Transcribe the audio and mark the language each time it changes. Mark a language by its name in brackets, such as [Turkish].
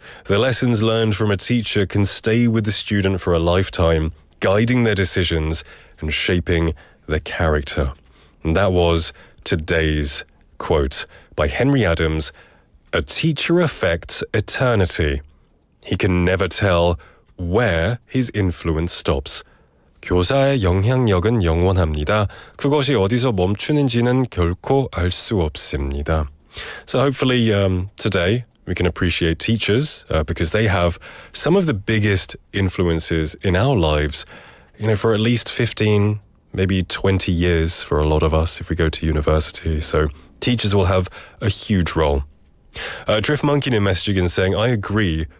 [English] The lessons learned from a teacher can stay with the student for a lifetime, guiding their decisions and shaping their character. And that was today's quote by Henry Adams. A teacher affects eternity. He can never tell where his influence stops. [Korean] 교사의 영향력은 영원합니다. 그것이 어디서 멈추는지는 결코 알 수 없습니다. [English] So hopefully today we can appreciate teachers because they have some of the biggest influences in our lives, for at least 15, maybe 20 years for a lot of us if we go to university. So teachers will have a huge role. Drift Monkey in messaging and saying, I agree.